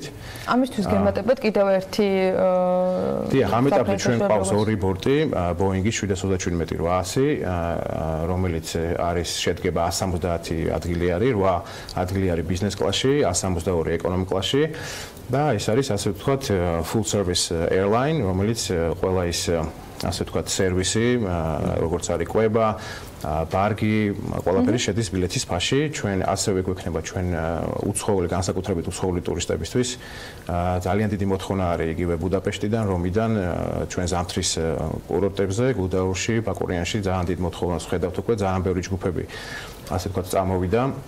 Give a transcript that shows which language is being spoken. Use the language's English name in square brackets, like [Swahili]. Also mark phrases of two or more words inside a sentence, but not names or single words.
[Georgian] ამისთვის გემატებათ კიდევ ერთი დიახ, ამ ეტაპზე ჩვენ ყავს ორი ბორტი, ბოინგის 777-800, რომელიც არის შედგება 170 ადგილი არის, 8 ადგილი არის ბიზნეს კლასში, 162 ეკონომიკ კლასში და ეს არის ასე ვთქვათ [English] full service airline, [Georgian] რომელიც ყველა ის ასე ვთქვათ, სერვისი, როგორც არის კვება, ბარგი, ყველაფერი შედის ბილეთის ფასში. ჩვენ ასევე გვექნება ჩვენ უცხოელი, განსაკუთრებით უცხოელი ტურისტებისთვის. ძალიან დიდი მოთხოვნა არის იგივე ბუდაპეშტიდან, რომიდან ჩვენ ზამთრის კურორტებზე, გუდაურში, ბაკურიანში ძალიან დიდ მოთხოვნას ვხედავთ უკვე, ძალიან ბევრი ჯგუფები ასე ვთქვათ წამოვიდა.